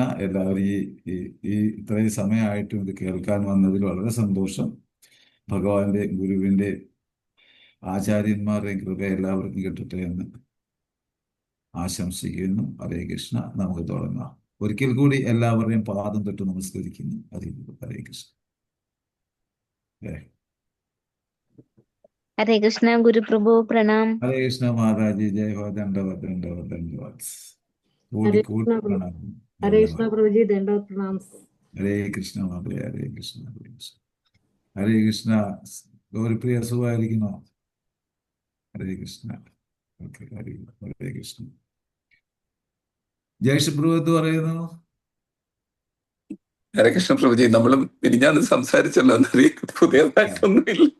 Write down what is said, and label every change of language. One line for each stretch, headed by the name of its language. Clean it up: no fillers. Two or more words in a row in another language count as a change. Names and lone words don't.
Malayalam: എല്ലാവരും ഈ ഇത്രയും സമയമായിട്ടും ഇത് കേൾക്കാൻ വന്നതിൽ വളരെ സന്തോഷം. ഭഗവാന്റെ ഗുരുവിൻ്റെ ആചാര്യന്മാരുടെയും കൃപ എല്ലാവർക്കും കിട്ടട്ടെ എന്ന് ആശംസിക്കുന്നു. ഹരേ കൃഷ്ണ. നമുക്ക് തുടങ്ങാം. ഒരിക്കൽ കൂടി എല്ലാവരുടെയും പാദം തൊട്ട് നമസ്കരിക്കുന്നു. ഹരേ കൃഷ്ണ.
Hindi: हरे कृष्णा गुरु प्रभु प्रणाम। हरे कृष्ण माताजी, जय हो। दंडवत दंडवत दंडवत। कोटि हरे कोटि कृष्णा प्रभु। प्रणाम। हरे कृष्णा धन्यवाद। प्रभु जी दंडवत प्रणाम। हरे कृष्ण माता, हरे कृष्ण हरे कृष्ण हरे कृष्ण.
Malayalam: ഗൗരിപ്രിയ സുഖമായിരിക്കുന്നോ? ഹരേ കൃഷ്ണ. ഓക്കെ. ഹരേ കൃഷ്ണ. ജയേഷ് പ്രഭു എന്ത് പറയുന്നു? ഹരേ കൃഷ്ണ പ്രഭുജി, നമ്മളും മിനിഞ്ഞാന്ന് സംസാരിച്ചല്ലോ, പുതിയതായിട്ടൊന്നുമില്ല.